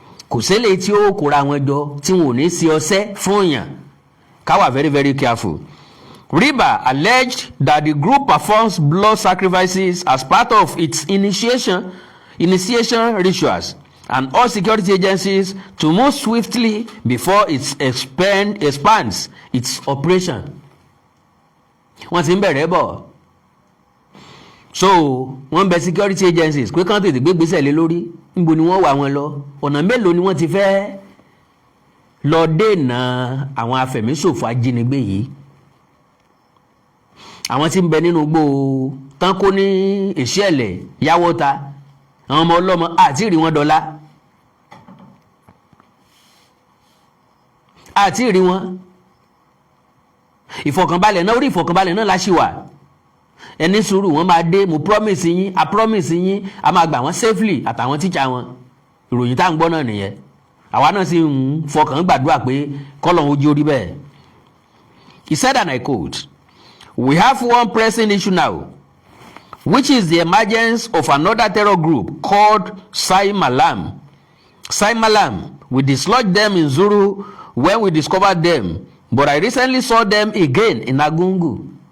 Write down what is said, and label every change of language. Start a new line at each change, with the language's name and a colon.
Yoruba: Kò ṣẹlẹ̀ tí ó kóra wọn jọ tí wọn ò ní sí ọṣẹ́ fún yàn. Ká wà
English: very very careful. Riba alleged that the group performs blood sacrifices as part of its initiation rituals and all security agencies to move swiftly before it expands its operation.
Yoruba: Wọ́n ti ń bẹ̀rẹ̀ bọ̀. So wọ́n bẹ security agencies pé kán tètè gbé gbèsè lé lórí níbo ni wọ́n wà wọn lọ ọ̀nà mélòó ni wọ́n ti fẹ́ lọ dènà àwọn afẹ̀míṣòfò ajínigbé yìí. àwọn tí ń bẹ nínú gbó tán kó ní ìṣẹ̀lẹ̀ yáwọ́ta àwọn ọmọ ọlọ́mọ àti ìrí wọn dọ́là àti ìrí wọn ìfọ̀kànbalẹ̀ náà orí ìfọ̀kànbalẹ̀ náà láṣìwà ẹni sùúrù wọn máa dé mo promise yín a máa gbà wọn safely àtàwọn tíjà wọn ìròyìn tá à ń gbọ́ náà nìyẹn àwa náà sì ń fọkàn gbàdúrà pé kọ́lọ́hún ojú orí bẹ́ẹ̀.
English: He said, and I quote, "We have one pressing issue now, which is the emergence of another terror group called Sai Malam. Sai Malam, we dislodged them in Zuru when we discovered them, but I recently saw them again in Agungu."